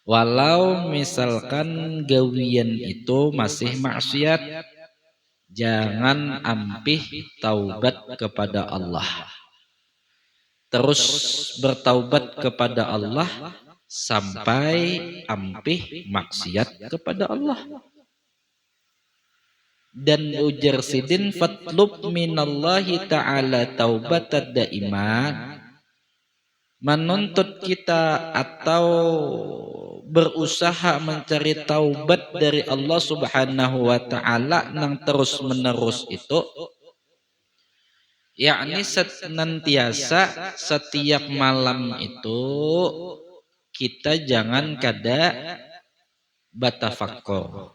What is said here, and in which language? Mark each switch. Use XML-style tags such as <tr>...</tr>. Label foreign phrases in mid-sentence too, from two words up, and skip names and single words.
<bjn>Walau misalkan gawian itu masih maksiat, jangan ampih taubat kepada Allah. Terus bertaubat kepada Allah sampai ampih maksiat kepada Allah. Dan ujar sidin</bjn> <ar>فاطلب من الله تعالى توبة دائما,</ar> <id>menuntut kita atau berusaha mencari taubat dari Allah</id> <ar>سبحانه وتعالى</ar> <id>nang terus menerus itu,</id> <bjn>yakni senantiasa setiap malam itu kita jangan kada batafakkur.</bjn>